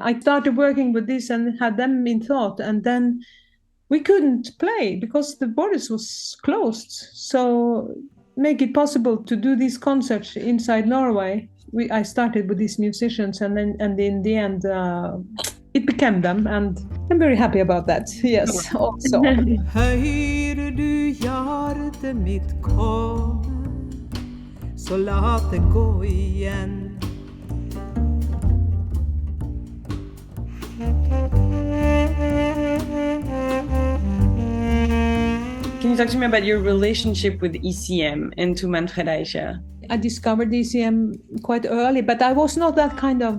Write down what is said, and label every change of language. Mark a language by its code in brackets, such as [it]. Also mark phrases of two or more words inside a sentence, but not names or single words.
[en] I started working with this and had them in thought, and then we couldn't play because the borders was closed. So make it possible to do these concerts inside Norway. I started with these musicians, and in the end, it became them, and I'm very happy about that. Yes, also. [no] Høyre du hjertet mitt komme, så la det gå igjen. [en] Can you talk to me about your relationship with ECM and to Manfred Eick? I discovered ECM quite early, but I was not that kind of.